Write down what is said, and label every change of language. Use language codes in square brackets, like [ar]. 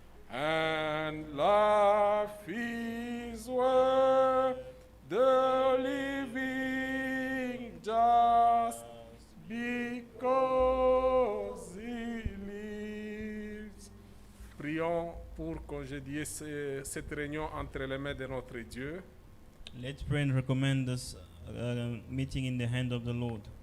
[en] and life is worth the living just because He lives. [fr] Prions pour congédier cette réunion entre les mains de notre Dieu. [en] Let's pray and recommend this meeting in the hand of the Lord.